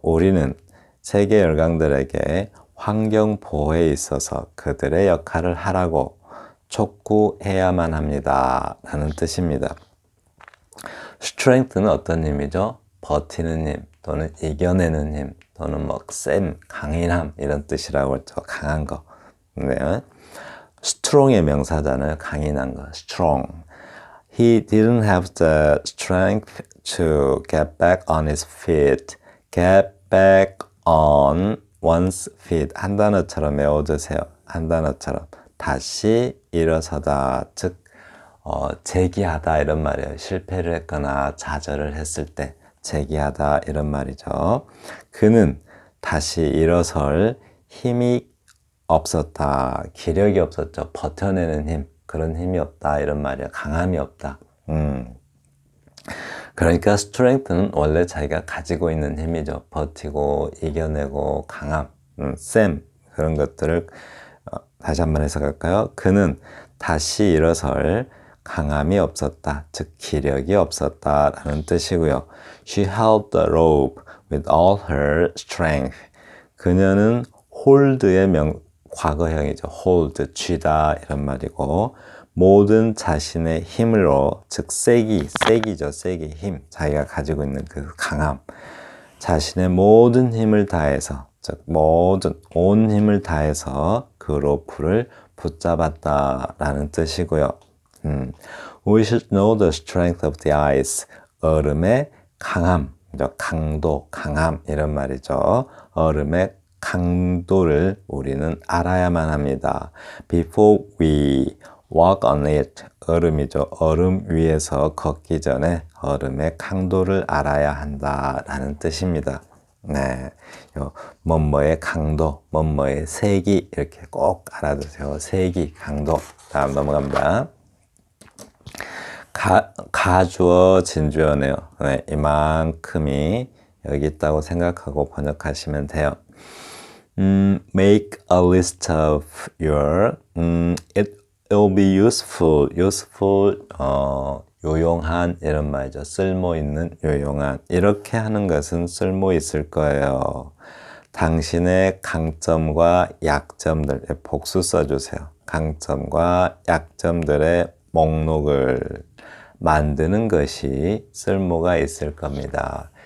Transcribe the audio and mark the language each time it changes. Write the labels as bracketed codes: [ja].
[ko] 우리는 세계 열강들에게 환경 보호에 있어서 그들의 역할을 하라고 촉구해야만 합니다. 라는 뜻입니다. strength는 어떤 힘이죠? 버티는 힘 또는 이겨내는 힘 또는 뭐 쌤, 강인함 이런 뜻이라고 했죠. 강한 거. 네. strong의 명사잖아요. 강인한 거. strong. [en] He didn't have the strength to get back on his feet. get back on one's feet. [ko] 한 단어처럼 외워두세요. 한 단어처럼. 다시 일어서다. 즉 재기하다 이런 말이에요. 실패를 했거나 좌절을 했을 때 재기하다 이런 말이죠. 그는 다시 일어설 힘이 없었다. 기력이 없었죠. 버텨내는 힘. 그런 힘이 없다 이런 말이에요. 강함이 없다. 그러니까 strength는 원래 자기가 가지고 있는 힘이죠. 버티고 이겨내고 강함, 쌤 그런 것들을 다시 한번 해석할까요? 그는 다시 일어설 강함이 없었다. 즉 기력이 없었다 라는 뜻이고요. [en] She held the rope with all her strength. [ko] 그녀는 hold의 과거형이죠. hold, 쥐다 이런 말이고 모든 자신의 힘으로, 즉 세기죠. 세기, 힘. 자기가 가지고 있는 그 강함. 자신의 모든 힘을 다해서, 즉 모든 온 힘을 다해서 그 로프를 붙잡았다라는 뜻이고요. [en] We should know the strength of the ice. [ko] 얼음의 강함, 강도, 강함 이런 말이죠. 얼음의 강도를 우리는 알아야만 합니다. [en] Before we walk on it. [ko] 얼음이죠. 얼음 위에서 걷기 전에 얼음의 강도를 알아야 한다라는 뜻입니다. 네, 뭐뭐의 강도, 뭐뭐의 세기 이렇게 꼭 알아두세요. 세기, 강도. 다음 넘어갑니다. 가주어 진주어네요. 네, 이만큼이 여기 있다고 생각하고 번역하시면 돼요. [en] Make a list of your, it will be useful, [ko] 요용한 이런 말이죠. 쓸모 있는, 요용한. 이렇게 하는 것은 쓸모 있을 거예요. 당신의 강점과 약점들, 복수 써주세요. 강점과 약점들의 목록을 만드는 것이 쓸모가 있을 겁니다.